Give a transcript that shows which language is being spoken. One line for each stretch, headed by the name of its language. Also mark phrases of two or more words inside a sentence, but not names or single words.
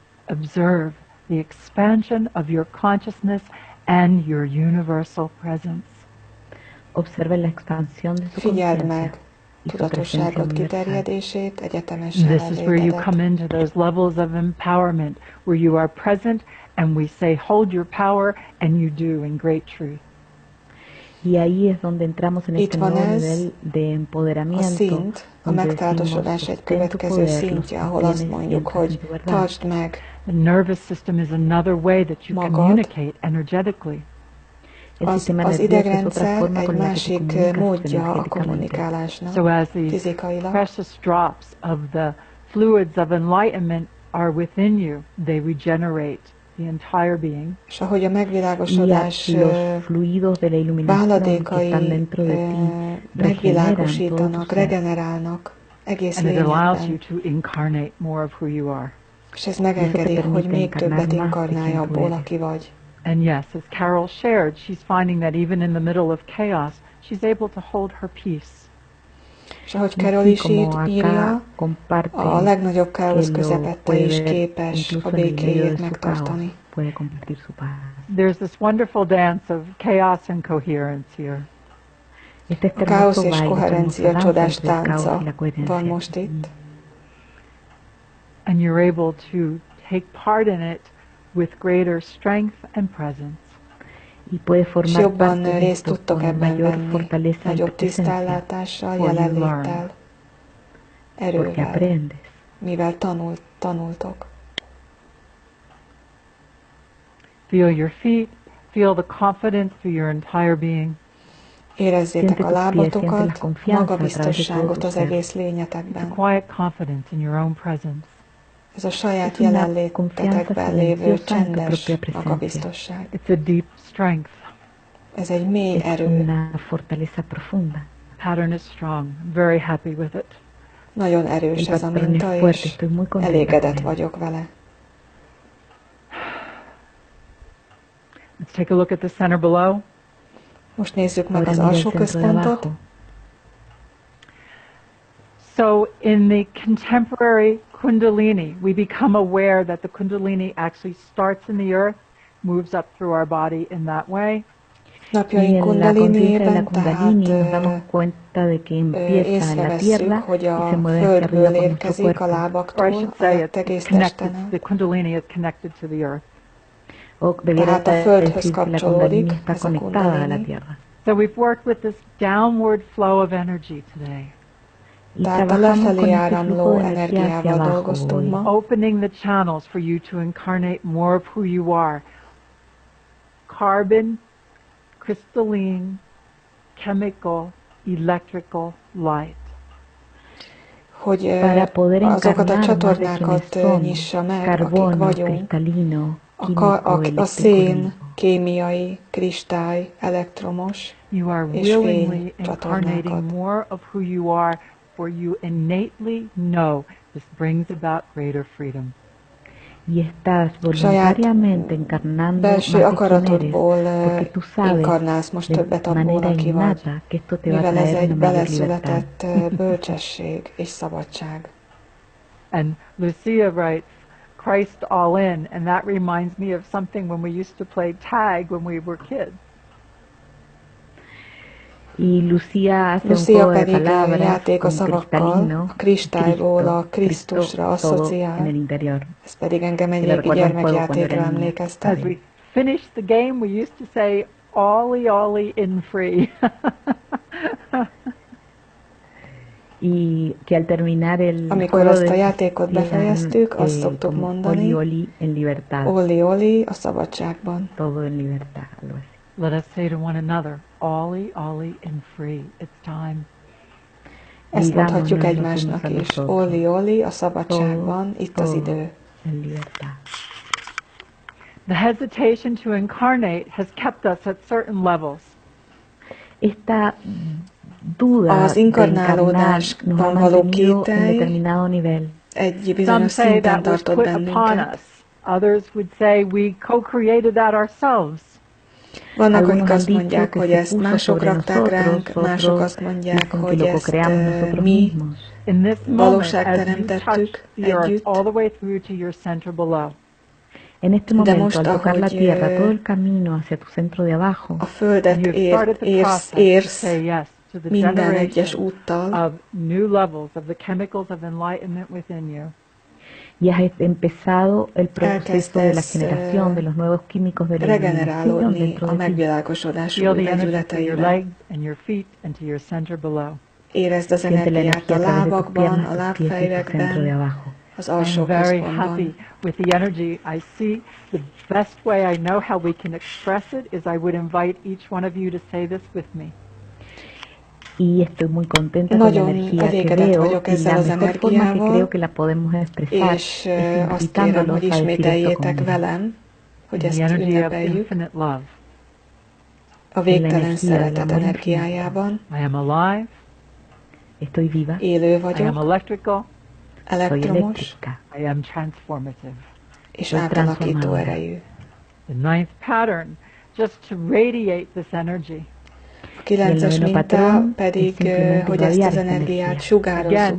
English: Observe the expansion of your consciousness and your universal presence.
Hungarian: Figyeld meg tudatosságod kiterjedését, egyetemes
English: This is where you come into those levels of empowerment, where you are present and we say, hold your power, and you do in great truth.
Spanish: Y ahí es donde entramos en este nuevo nivel de empoderamiento,
Hungarian: a szint, a megtátosodás egy következő szintje, ahol azt mondjuk, hogy tartsd meg
English: The nervous system is another way that you communicate energetically.
Hungarian: Az idegrendszer egy másik módja a kommunikálásnak,
English: so as these precious drops of the fluids of enlightenment are within you, they regenerate the entire being.
Hungarian: És ahogy a megvilágosodás váladékai megvilágosítanak, regenerálnak egész lényedben. És ez megengedi, hogy még többet inkarnálja abból, aki vagy.
English: And yes, as Carol shared, she's finding that even in the middle of chaos, she's able to hold her peace.
Hungarian: És ahogy Carol is írja, a legnagyobb káosz közepette is képes a békéjét megtartani.
English: There's this wonderful dance of chaos and coherence here.
Hungarian: A káosz és koherencia csodás tánca van most itt.
English: And you're able to take part in it with greater strength and presence.
Hungarian: És jobban részt tudtok ebben venni, nagyobb tisztállátással, jelenléttel, erővel, mivel tanultok.
English: Feel your feet, feel the confidence through your entire being.
Hungarian: Érezzétek a lábatokat, magabiztosságot az egész lényetekben.
English: Quiet confidence in your own presence.
Hungarian: Ez a saját jelenlétetekben lévő csendes magabiztosság.
English: It's a deep strength.
Hungarian: Ez egy mély erő.
English: Pattern is strong. Very happy with it.
Hungarian: Nagyon erős ez a minta, és elégedett vagyok vele.
English: Let's take a look at the center below.
Hungarian: Most nézzük meg az alsó központot.
English: So in the contemporary Kundalini, we become aware that the Kundalini actually starts in the earth, moves up through our body in that way.
Hungarian: Napjaink Kundaliniében észrevesszük, hogy a földből érkezik a lábaktól, a egész testen át.
English: The Kundalini is connected to the earth.
Hungarian: Tehát a földhöz kapcsolódik ez a Kundalini.
English: So we've worked with this downward flow of energy today.
Hungarian: Tehát a lefelé áramló energiával dolgoztunk ma.
English: Opening the channels for you to incarnate more of who you are. Carbon, crystalline, chemical, electrical light.
Hungarian: Hogy azokat a csatornákat nyissa meg, akik vagyunk. A szén, kémiai, kristály, elektromos és fény csatornákat.
English: For you innately know this brings about greater freedom.
Hungarian: Saját belső akaratodból inkarnálsz most többet abból, aki vagy, mivel ez egy beleszületett bölcsesség és szabadság.
English: And Lucia writes, Christ all in, and that reminds me of something when we used to play tag when we were kids.
Hungarian: Lucia pedig játék a szavakkal, a kristályból a Krisztusra asszociál. Ez pedig engem egy régi gyermekjátékra emlékeztet.
English: As we finished the game, we used to say, "Ollie, ollie, in free."
Hungarian: Amikor azt a játékot befejeztük, azt szoktuk mondani, "Olli, olli a szabadságban."
English: Let us say to one another, Ollie, ollie, and free. It's time.
Hungarian: Ezt mondhatjuk egymásnak is. Olli, olli, a szabadságban, itt az idő.
English: The hesitation to incarnate has kept us at certain levels.
Hungarian: Az inkarnálódásban való kételj egy bizonyos szinten tartott bennünket.
English: Others would say we co-created that ourselves.
Hungarian: Vannak, akik azt mondják, hogy ezt mások rakták ránk, mások azt mondják, hogy ezt mi valóságteremtettük együtt.
Spanish: En este momento, al tocar la tierra, todo el camino hacia tu centro de abajo,
Hungarian: a földet érsz minden egyes úttal,
Spanish: y has empezado el proceso de la generación de los nuevos químicos de la iluminación dentro
Hungarian: a
Spanish: de ti.
Hungarian: megvilágosodás új legyületeivel. Érezd az energiát a lábakban, a lábfejvekben, az alsó központban.
English: With the energy I see, the best way I know how we can express it is I would invite each one of you to say this with me.
Spanish: Y estoy muy contenta con la energía que veo y la mejor forma que creo que la podemos expresar es invitándolos a decir esto conmigo.
Hungarian: Velem, hogy ezt
English: the energy of
Hungarian: ünnepeljük
English: infinite love.
Hungarian: A végtelen szeretet energiájában.
English: I am alive.
Spanish: Estoy viva.
Hungarian: Élő vagyok.
English: I am electrical.
Hungarian: Elektromos.
English: I am transformative.
Hungarian: És átalakító erejű.
English: The ninth pattern, just to radiate this energy.
Hungarian: A 9-es minta pedig, hogy ezt az energiát sugározzuk